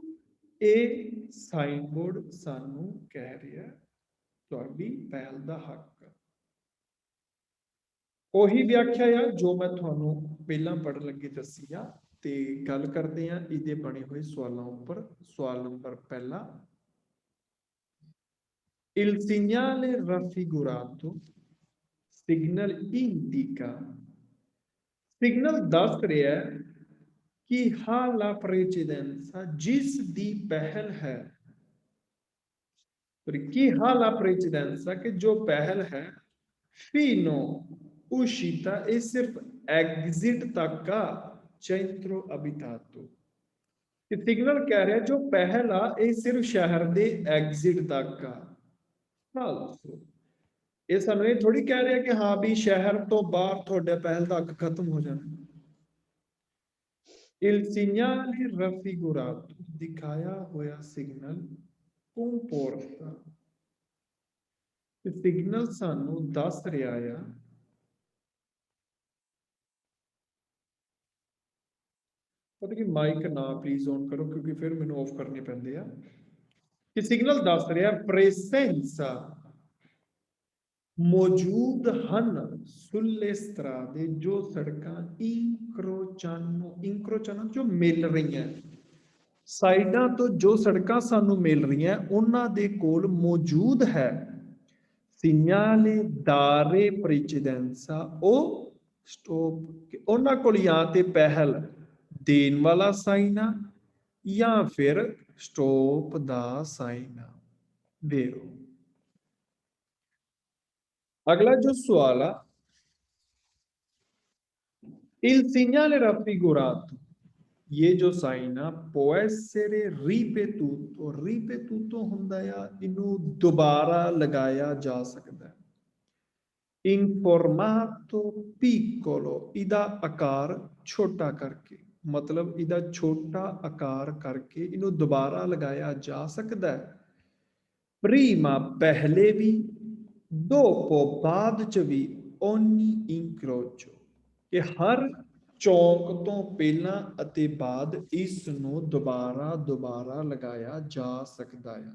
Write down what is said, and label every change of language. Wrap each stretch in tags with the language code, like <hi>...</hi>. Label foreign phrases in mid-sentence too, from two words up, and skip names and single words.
<pa>तो ਇਹ ਸਾਈਨ ਬੋਰਡ ਸਾਨੂੰ ਕਹਿ ਰਿਹਾ ਤੁਹਾਡੀ ਪਹਿਲ ਦਾ ਹੱਕ। ਉਹੀ ਵਿਆਖਿਆ ਆ ਜੋ ਮੈਂ ਤੁਹਾਨੂੰ ਪਹਿਲਾਂ ਪੜ੍ਹਨ ਲੱਗੇ ਦੱਸੀ ਆ। ਤੇ ਗੱਲ ਕਰਦੇ ਆ ਇਹਦੇ ਬਣੇ ਹੋਏ ਸਵਾਲਾਂ ਉੱਪਰ। ਸਵਾਲ ਨੰਬਰ ਪਹਿਲਾ,</pa> <it>Il segnale raffigurato signal indica,</it> <pa>ਸਿਗਨਲ ਦੱਸ ਰਿਹਾ ਕਿ</pa> <it>ha la precedenza</it> <pa>ਜਿਸ ਦੀ ਪਹਿਲ ਹੈ, ਕਿ</pa> <it>ha la precedenza</it> <pa>ਕਿ ਜੋ ਪਹਿਲ ਹੈ,</pa> <it>fino uscita</it> <pa>ਇਹ ਸਿਰਫ ਐਗਜ਼ਿਟ ਤੱਕ ਆ,</pa> <it>centro abitato।</it> <pa>ਕਿ ਸਿਗਨਲ ਕਹਿ ਰਿਹਾ ਜੋ ਪਹਿਲ ਆ ਇਹ ਸਿਰਫ ਸ਼ਹਿਰ ਦੇ ਐਗਜ਼ਿਟ ਤੱਕ ਆ। ਇਹ ਸਾਨੂੰ ਇਹ ਥੋੜੀ ਕਹਿ ਰਿਹਾ ਕਿ ਹਾਂ ਵੀ ਸ਼ਹਿਰ ਤੋਂ ਬਾਹਰ ਤੁਹਾਡਾ ਪਹਿਲ ਦਾ ਹੱਕ ਖਤਮ ਹੋ ਜਾਣਾ।</pa> <it>Il segnale raffigurato</it> <pa>ਦਿਖਾਇਆ ਹੋਇਆ ਸਿਗਨਲ comporta, ਸਿਗਨਲ ਸਾਨੂੰ ਦੱਸ ਰਿਹਾ ਆ ਪਤਾ ਕਿ ਮਾਈਕ ਨਾ ਪਲੀਜ਼ ਔਨ ਕਰੋ ਕਿਉਂਕਿ ਫਿਰ ਮੈਨੂੰ ਆਫ ਕਰਨੇ ਪੈਂਦੇ ਆ। ਕਿ ਸਿਗਨਲ ਦੱਸ ਰਿਹਾ presenza ਮੌਜੂਦ ਹਨ</pa> <it>sulle strade</it> <pa>ਜੋ ਸੜਕਾਂ ਇੰਕਰੋਚਾਨੋ ਜੋ ਮਿਲ ਰਹੀਆਂ, ਸਾਈਡਾਂ ਤੋਂ ਜੋ ਸੜਕਾਂ ਸਾਨੂੰ ਮਿਲ ਰਹੀਆਂ ਉਹਨਾਂ ਦੇ ਕੋਲ ਮੌਜੂਦ ਹੈ</pa> <it>segnale dare precedenza</it> <pa>ਉਹ ਸਟਾਪ, ਉਹਨਾਂ ਕੋਲ ਜਾਂ ਤੇ ਪਹਿਲ ਦੇਣ ਵਾਲਾ ਸਾਈਨ ਆ ਜਾਂ ਫਿਰ ਸਟਾਪ ਦਾ ਸਾਈਨ ਆ।</pa> <hi>ਵੇਰੋ अगला जो सवाल है,</hi> <it>il segnale raffigurato,</it> <hi>ये जो साइन है</hi> <it>può essere ripetuto, ripetuto</it> <pa>ਹੁੰਦਾ ਆ ਇਹਨੂੰ ਦੁਬਾਰਾ ਲਗਾਇਆ ਜਾ ਸਕਦਾ ਹੈ।</pa> <it>in formato piccolo</it> <pa>ਇਹਦਾ ਆਕਾਰ ਛੋਟਾ ਕਰਕੇ, ਮਤਲਬ ਇਹਦਾ ਛੋਟਾ ਆਕਾਰ ਕਰਕੇ ਇਹਨੂੰ ਦੁਬਾਰਾ ਲਗਾਇਆ ਜਾ ਸਕਦਾ ਹੈ। prima ਪਹਿਲੇ ਵੀ, dopo ਬਾਅਦ ਚ ਵੀ,</pa> <it>ogni incrocio</it> <pa>ਕਿ ਹਰ ਚੌਂਕ ਤੋਂ ਪਹਿਲਾਂ ਅਤੇ ਬਾਅਦ ਇਸ ਨੂੰ ਦੁਬਾਰਾ ਲਗਾਇਆ ਜਾ ਸਕਦਾ ਆ।</pa>